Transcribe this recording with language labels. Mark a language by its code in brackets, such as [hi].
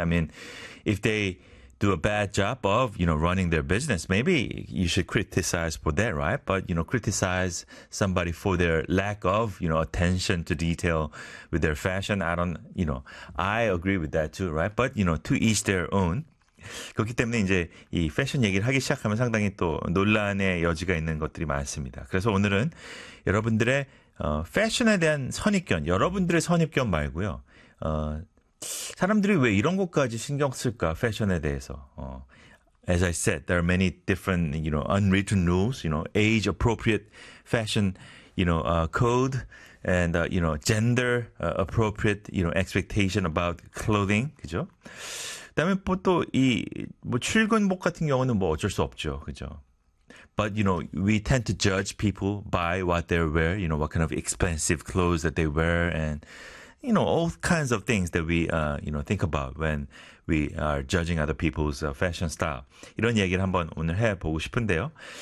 [en] I mean, if they do a bad job of, you know, running their business, maybe you should criticize for that, right? But, you know, criticize somebody for their lack of, you know, attention to detail with their fashion, I don't, you know, I agree with that too, right? But, you know, to each their own. [ko] 그렇기 때문에 이제 이 패션 얘기를 하기 시작하면 상당히 또 논란의 여지가 있는 것들이 많습니다. 그래서 오늘은 여러분들의 패션에 대한 선입견, 여러분들의 선입견 말고요. 사람들이 왜 이런 것까지 신경 쓸까? 패션에 대해서. [en] As I said, there are many different, you know, unwritten rules, you know, age appropriate fashion, you know, code and you know, gender appropriate, you know, expectation about clothing, [ko] 그죠? 그다음에 또 이 뭐 출근복 같은 경우는 뭐 어쩔 수 없죠. 그죠? [en] But, you know, we tend to judge people by what they wear, you know, what kind of expensive clothes that they wear, and you know, all kinds of things that we, you know, think about when we are judging other people's fashion style. [ko] 이런 얘기를 한번 오늘 해보고 싶은데요.